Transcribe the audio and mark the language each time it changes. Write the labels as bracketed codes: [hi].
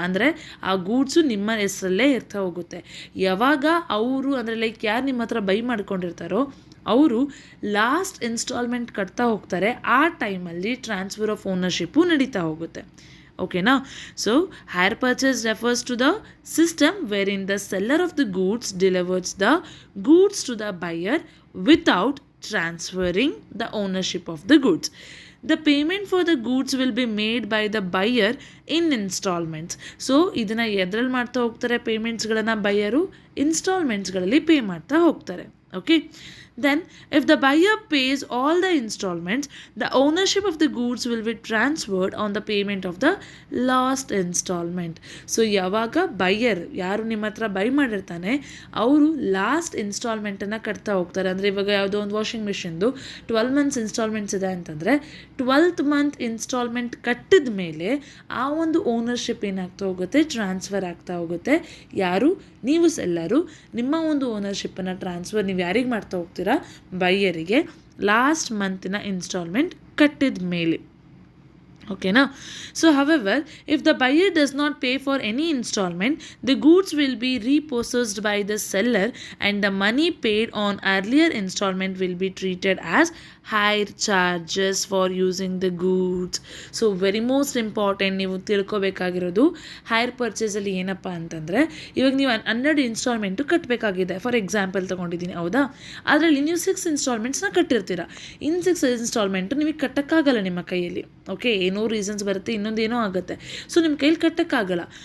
[kn] ಅಂದರೆ ಆ ಗೂಡ್ಸು ನಿಮ್ಮ ಹೆಸರಲ್ಲೇ ಇರ್ತಾ ಹೋಗುತ್ತೆ. ಯಾವಾಗ ಅವರು ಅಂದರೆ ಲೈಕ್ ಯಾರು ನಿಮ್ಮ ಹತ್ರ ಬೈ ಮಾಡ್ಕೊಂಡಿರ್ತಾರೋ ಅವರು ಲಾಸ್ಟ್ ಇನ್ಸ್ಟಾಲ್ಮೆಂಟ್ ಕಟ್ತಾ ಹೋಗ್ತಾರೆ, ಆ ಟೈಮಲ್ಲಿ ಟ್ರಾನ್ಸ್ಫರ್ ಆಫ್ ಓನರ್ಶಿಪ್ಪು ನಡೀತಾ ಹೋಗುತ್ತೆ. ಓಕೆನಾ. [en] So hire purchase refers to the system where in the seller of the goods delivers the goods to the buyer without transferring the ownership of the goods. The payment for the goods will be made by the buyer in installments. [kn] So ಇದನ್ನು ಎದ್ರಲ್ಲಿ ಮಾಡ್ತಾ ಹೋಗ್ತಾರೆ, ಪೇಮೆಂಟ್ಸ್ಗಳನ್ನು buyer ಇನ್ಸ್ಟಾಲ್ಮೆಂಟ್ಸ್ಗಳಲ್ಲಿ pay ಮಾಡ್ತಾ ಹೋಗ್ತಾರೆ. [en] Okay, then if the buyer pays all the installments, the ownership of the goods will be transferred on the payment of the last installment. [kn] So ಯಾವಾಗ buyer ಯಾರು ನಿಮ್ಮ ಹತ್ರ by ಮಾಡಿರ್ತಾನೆ ಅವರು ಲಾಸ್ಟ್ ಇನ್ಸ್ಟಾಲ್ಮೆಂಟನ್ನು ಕಟ್ತಾ ಹೋಗ್ತಾರೆ. ಅಂದರೆ ಇವಾಗ ಯಾವುದೋ ಒಂದು ವಾಷಿಂಗ್ ಮಿಷಿನ್ದು 12 ಮಂತ್ಸ್ ಇನ್ಸ್ಟಾಲ್ಮೆಂಟ್ಸ್ ಇದೆ ಅಂತಂದರೆ 12th ಮಂತ್ ಇನ್ಸ್ಟಾಲ್ಮೆಂಟ್ ಕಟ್ಟಿದ ಮೇಲೆ ಆ ಒಂದು ಓನರ್ಶಿಪ್ ಏನಾಗ್ತಾ ಹೋಗುತ್ತೆ, ಟ್ರಾನ್ಸ್ಫರ್ ಆಗ್ತಾ ಹೋಗುತ್ತೆ. ಯಾರು, ನೀವು ಸೆಲ್ಲರು ನಿಮ್ಮ ಒಂದು ಓನರ್ಶಿಪ್ಪನ್ನು ಟ್ರಾನ್ಸ್ಫರ್ ನೀವು ಯಾರಿಗೆ ಮಾಡ್ತಾ ಹೋಗ್ತೀರಾ, ಬೈಯರಿಗೆ ಲಾಸ್ಟ್ ಮಂತಿನ ಇನ್ಸ್ಟಾಲ್ಮೆಂಟ್ ಕಟ್ಟಿದ ಮೇಲೆ. ಓಕೆನಾ. [en] So however, if the buyer does not pay for any installment, the goods will be repossessed by the seller and the money paid on earlier installment will be treated as higher charges for using the goods. [kn] So very most important ನೀವು ತಿಳ್ಕೊಬೇಕಾಗಿರೋದು hire ಪರ್ಚೇಸಲ್ಲಿ ಏನಪ್ಪ ಅಂತಂದರೆ, ಇವಾಗ ನೀವು 12 instalment ಕಟ್ಟಬೇಕಾಗಿದೆ, for example ತೊಗೊಂಡಿದ್ದೀನಿ, ಹೌದಾ. ಅದರಲ್ಲಿ ನೀವು 6 ಇನ್ಸ್ಟಾಲ್ಮೆಂಟ್ಸ್ನ ಕಟ್ಟಿರ್ತೀರ. ಇನ್ನು 6 ಇನ್ಸ್ಟಾಲ್ಮೆಂಟು ನಿಮಗೆ ಕಟ್ಟೋಕ್ಕಾಗಲ್ಲ ನಿಮ್ಮ ಕೈಯಲ್ಲಿ. ಓಕೆ, ಏನೋ ರೀಸನ್ಸ್ ಬರುತ್ತೆ, ಇನ್ನೊಂದೇನೋ ಆಗುತ್ತೆ. ಸೊ ನಿಮ್ಮ ಕೈಲಿ ಕಟ್ಟೋಕ್ಕಾಗಲ್ಲ.